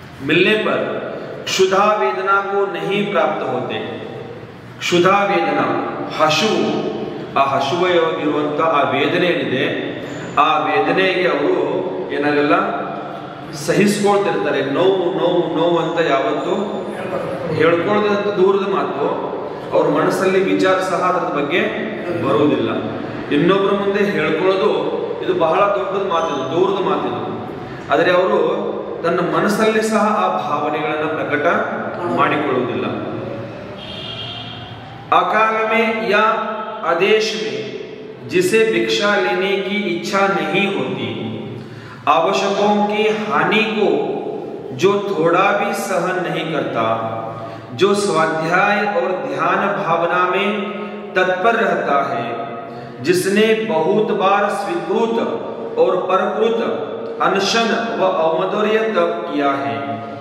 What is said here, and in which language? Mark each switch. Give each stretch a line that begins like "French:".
Hindi: ಮಿಲ್ನೆ per क्षुधा वेदना को नहीं प्राप्त होते.
Kannada: क्षुधा ವೇದನಾ ಹಸಿವು, ಆ ಹಸಿವಾಗಿರುವಂತ ಆ ವೇದನೆ ಏನಿದೆ ಆ ವೇದನೆಗೆ ಅವರು ಏನಾಗಲ್ಲ ಸಹಿಸ್ಕೊಳ್ತಿರ್ತಾರೆ. ನೋವು ಅಂತ ಯಾವತ್ತು ಹೇಳ್ಕೊಳ್ಳೋದಂತ ದೂರದ ಮಾತು, ಅವ್ರ ಮನಸ್ಸಲ್ಲಿ ವಿಚಾರ ಸಹ ಅದರ ಬಗ್ಗೆ ಬರುವುದಿಲ್ಲ. ಇನ್ನೊಬ್ಬರ ಮುಂದೆ ಹೇಳ್ಕೊಳ್ಳೋದು ಇದು ಬಹಳ ದೊಡ್ಡದ ಮಾತಿದು, ದೂರದ ಮಾತಿದು. ಆದರೆ ಅವರು ತನ್ನ ಮನಸ್ಸಲ್ಲಿ ಸಹ ಆ ಭಾವನೆಗಳನ್ನು ಪ್ರಕಟ ಮಾಡಿಕೊಳ್ಳುವುದಿಲ್ಲ.
Hindi: अकाल में या आदेश में जिसे भिक्षा लेने की इच्छा नहीं होती, आवश्यकों की हानि को जो थोड़ा भी सहन नहीं करता, जो स्वाध्याय और ध्यान भावना में तत्पर रहता है, जिसने बहुत बार स्वीकृत और परकृत अनशन व अवमदर्य तप किया है,